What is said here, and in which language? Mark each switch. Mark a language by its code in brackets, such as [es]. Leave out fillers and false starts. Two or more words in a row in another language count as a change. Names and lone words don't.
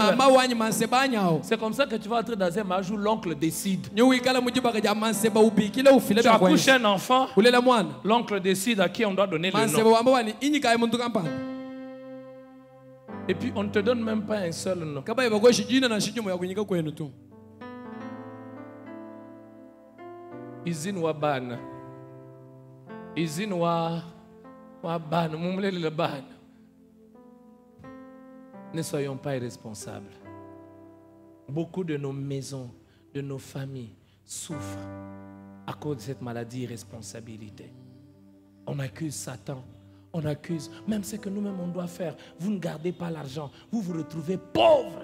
[fr] C'est comme ça que tu vas entrer dans un mariage où l'oncle décide. Tu accouches un enfant, l'oncle décide à qui on doit donner le nom. Et puis on ne te donne même pas un seul nom. [kg] Izine wa bana. Izine wa bana. Mumlele le bana. [fr] Ne soyons pas irresponsables. Beaucoup de nos maisons, de nos familles souffrent à cause de cette maladie irresponsabilité. On accuse Satan. On accuse même ce que nous-mêmes on doit faire. Vous ne gardez pas l'argent. Vous vous retrouvez pauvre.